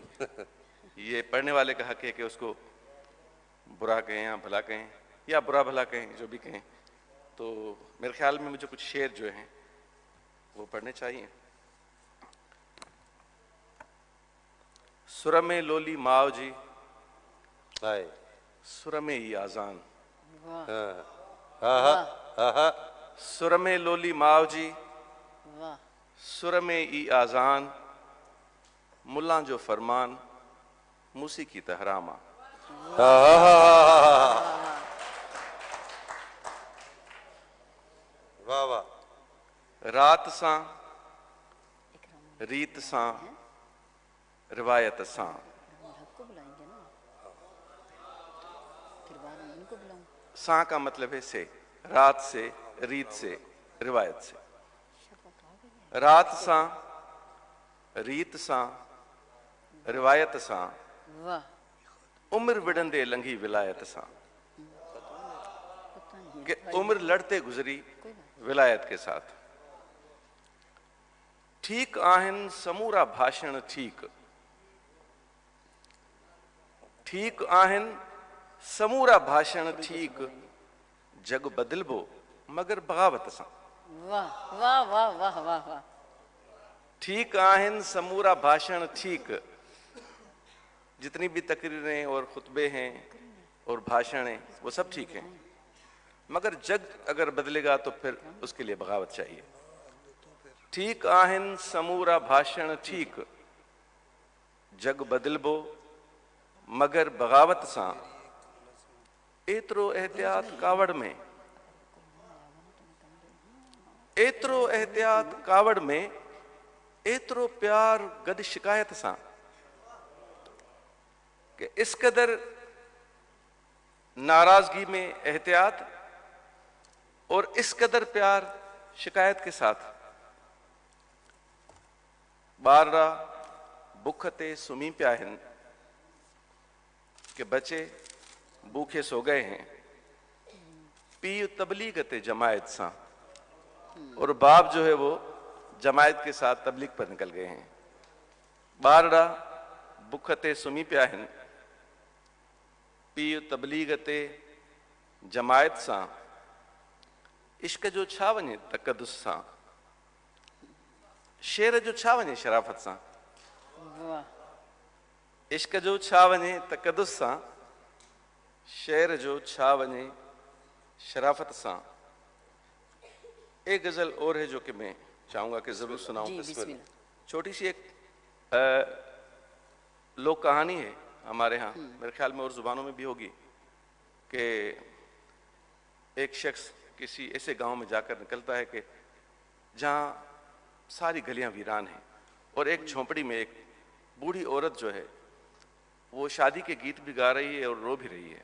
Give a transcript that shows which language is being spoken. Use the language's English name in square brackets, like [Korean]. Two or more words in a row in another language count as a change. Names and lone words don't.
[Urdu] یہ پڑھنے والے کا حق ہے کہ اس کو برا کہیں یا بھلا کہیں یا برا بھلا کہیں، جو بھی کہیں. تو میرے خیال میں مجھے کچھ شعر جو ہیں وہ پڑھنے چاہئیں. [Sindhi] सुरमे लोली माओ जी, सुरमे ई आजान, सुरमे लोली माओ जी, सुरमे ई आजान, मुल्ला जो फरमान, मूसीकी तहरामा। वाह वाह। रात सां, रीत सां, रिवायत सां, [Urdu] ساں کا مطلب ہے سے، رات سے، ریت سے، روایت سے. [Sindhi] रात सां, रीत सां, रिवायत सां, उम्र विड़ंदे लंघी विलायत सां, [Urdu] کہ عمر لڑتے گزری ولایت کے ساتھ. [Sindhi] ठीक आहिन समूरा भाषण ठीक, ठीक आहिन समूरा भाषण ठीक, जग बदलबो मगर बगावत सां। वाह वाह वाह वाह वाह वाह। ठीक आहिन समूरा भाषण ठीक, [Urdu] جتنی بھی تقریریں اور خطبے ہیں اور بھاشن ہیں وہ سب ٹھیک ہیں، مگر جگ اگر بدلے گا تو پھر اس کے لیے بغاوت چاہیے. [Sindhi] ठीक आहिन समूरा भाषण ठीक, जग बदलबो मगर बगावत सां, एतरो एहतियात कावड़ में, एतरो एहतियात कावड़ में, एतरो प्यार गद शिकायत सां, [Urdu] کہ اس قدر ناراضگی میں احتیاط اور اس قدر پیار شکایت کے ساتھ. [Sindhi] बाररा बुखते सुमी प्याहिन, [Urdu] کہ بچے بھوکے سو گئے ہیں, [Sindhi] पी तबलीग ते जमायत सां, [Urdu] اور باپ جو ہے وہ جماعت کے ساتھ تبلیغ پر نکل گئے ہیں. [Sindhi] बारड़ा बुखते सुमी प्याहिन, पी तबलीग ते जमायत सां, इश्क जो छा वञे तकदुस सां, शेर जो छा वञे शराफत सां। इश्क जो छा वञे तकदुस सां, शेर जो छा वञे शराफत सां। [Urdu] ایک غزل اور ہے جو کہ میں چاہوں گا کہ ضرور سناؤں. چھوٹی سی ایک لوک کہانی ہے ہمارے یہاں، میرے خیال میں اور زبانوں میں بھی ہوگی، کہ ایک شخص کسی ایسے گاؤں میں جا کر نکلتا ہے کہ جہاں ساری گلیاں ویران ہیں، اور ایک جھونپڑی میں ایک بوڑھی عورت جو ہے وہ شادی کے گیت بھی گا رہی ہے اور رو بھی رہی ہے.